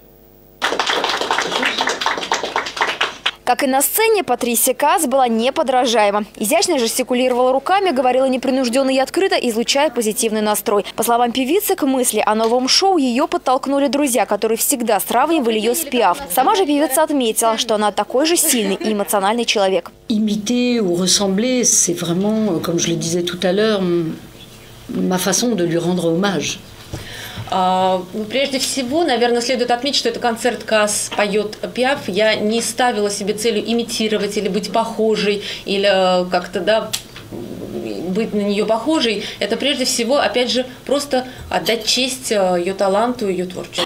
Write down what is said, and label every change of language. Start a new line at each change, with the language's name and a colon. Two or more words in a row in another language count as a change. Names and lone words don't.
Russian: Как и на сцене, Патрисия Каас была неподражаема. Изящно жестикулировала руками, говорила непринужденно и открыто, излучая позитивный настрой. По словам певицы, к мысли о новом шоу ее подтолкнули друзья, которые всегда сравнивали ее с Пиаф. Сама же певица отметила, что она такой же сильный и эмоциональный человек.
French: Imiter ou ressembler, c'est vraiment, comme je le disais tout à l'heure, ma façon de lui rendre hommage.
Russian: Прежде всего, наверное, следует отметить, что это концерт «Каас поет Пиаф». Я не ставила себе целью имитировать или быть похожей, или как-то, быть на нее похожей. Это прежде всего, опять же, просто отдать честь ее таланту, ее творчеству.